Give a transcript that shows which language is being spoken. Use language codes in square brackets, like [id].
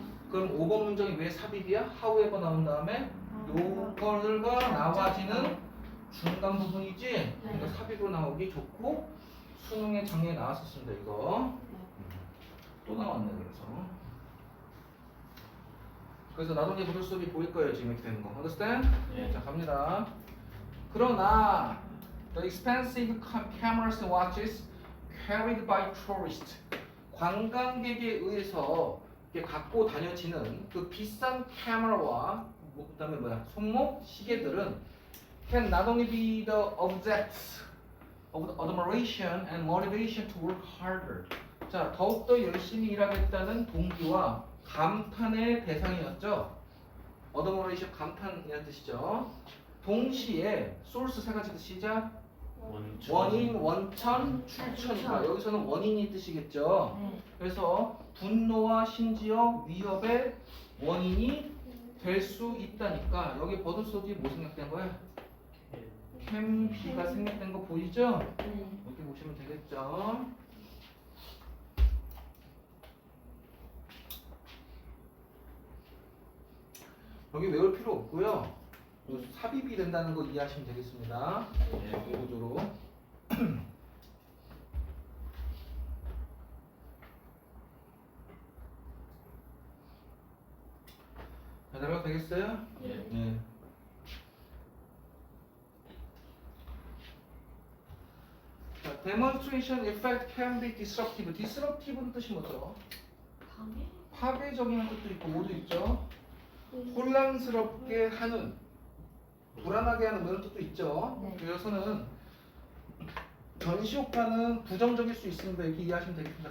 [ko] 그럼 5번 문장이 왜 삽입이야? however 나온 다음에 요거가 나와지는 중간 부분이지? 그러니까 삽입으로 나오기 좋고 수능에 작년에 나왔었습니다 이거 또 나왔네 그래서 나중에 보실 수업이 보일 거예요 지금 이렇게 되는 거 understand? 예. 자 갑니다 그러나 [en] the expensive cameras and watches carried by tourists [ko] 관광객에 의해서 이렇게 갖고 다녀지는 그 비싼 카메라와 그다음에 뭐야 손목 시계들은 [en] can not only be the objects of the admiration and motivation to work harder. [ko] 자 더욱더 열심히 일하겠다는 동기와 감탄의 대상이었죠. admiration 감탄이라는 뜻이죠. 동시에 source 세 가지 뜻이자 원인, 원천, 추천이다. 여기서는 원인이 뜻이겠죠. 네. 그래서 분노와 심지어 위협의 원인이 될 수 있다니까 여기 버드소디 뭐 생략된 거야? 캠비가 생략된 거 보이죠? 이렇게 보시면 되겠죠. 여기 외울 필요 없고요. 삽입이 된다는 거 이해하시면 되겠습니다. 이 구조로. 변화가 되겠어요? 예. 네. [en] 자, demonstration effect can be disruptive. [ko] disruptive는 뜻이 뭐죠? 방해? 파괴적인 뜻도 있고 모두 있죠. 혼란스럽게 하는, 불안하게 하는 그런 뜻도 있죠. 네. 그래서는 전시효과는 부정적일 수 있습니다. 이렇게 이해하시면 되겠습니다.